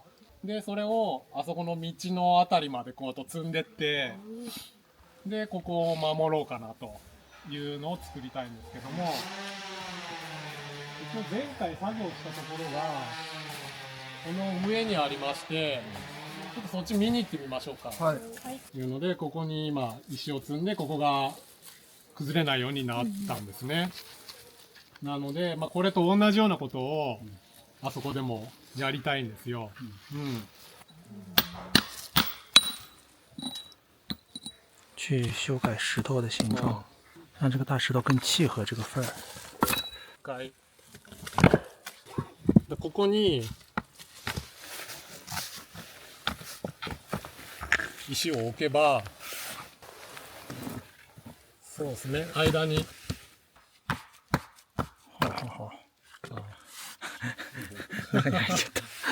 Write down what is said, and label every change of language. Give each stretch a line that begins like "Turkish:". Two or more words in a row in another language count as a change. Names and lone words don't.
Japanese: でそれをあそこの道の辺りまでこうと積んでって、でここを守ろうかなというのを作りたいんですけども、一応前回作業したところがこの上にありまして、ちょっとそっち見に行ってみましょうか。はい。いうのでここに今石を積んでここが崩れないようになったんですね。なので、これと同じようなことをあそこでもやりたいんですよ。
Chinese: 去修改石头的形状，让这个大石头更契合这个份儿。
Japanese: でここに石を置けば、そうですね、間に。中に入っちゃった。